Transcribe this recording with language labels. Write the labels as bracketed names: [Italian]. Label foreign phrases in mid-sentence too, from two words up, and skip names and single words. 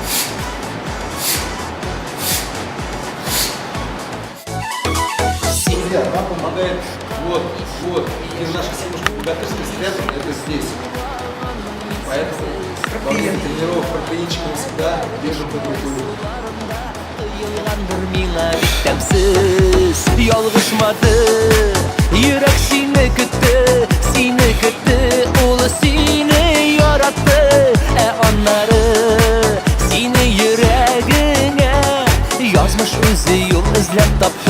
[Russian] Друзья, нам помогает вот, и наша семушка богатырская спрятана, это здесь. Поэтому во время тренировок протеинчиком всегда держим под рукой. [Tatar] Ялгышмады, йөрәк сине көтте, ул сине яратты. Аннары сине йөрәгеңә язмыш үзе юл эзләп тапты.